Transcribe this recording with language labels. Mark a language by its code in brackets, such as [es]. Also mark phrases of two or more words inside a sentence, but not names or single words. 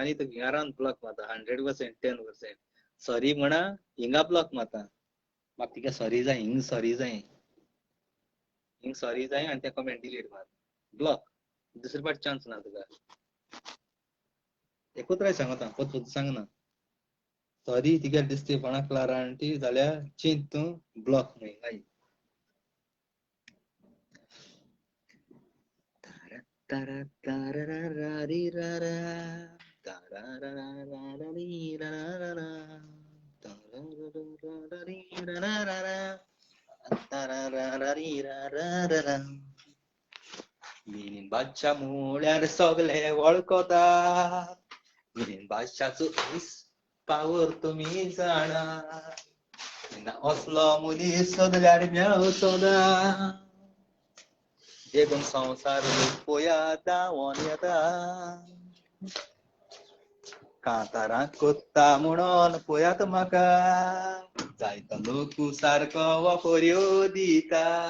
[kok] न्ही तर घरान ब्लॉक माता 100% 10% सॉरी म्हणा हिंगा ब्लॉक माता म्हाका तिका सॉरी जाय हिंग सॉरी जाय हिंग सॉरी जाय आणि त्या [en] comment delete [kok] मार ब्लॉक दुसरी पाट चान्स ना तुका एकूच राय सांगता पत सांग ना सॉरी तिका दिसते पण क्लारा आंटी जाल्यार चेंज तू ब्लॉक नाही तारा तारा री रा रा तारा रा रा रा री रा रा रा तारा रा रा री रा रा रा तारा रा रा री रा रा रा मिनीन बादशा म्हळ्यार सगळे वळखतात मिनीन बादशाचो इस पावर तुमी जाणा असलो मुनीस सोदल्यार मेळचो ना देखून संसार पोया दावोन येता कांतारांक कोत्ता म्हणून पळयात म्हाका जायतो लोक सारको वफऱ्यो दिता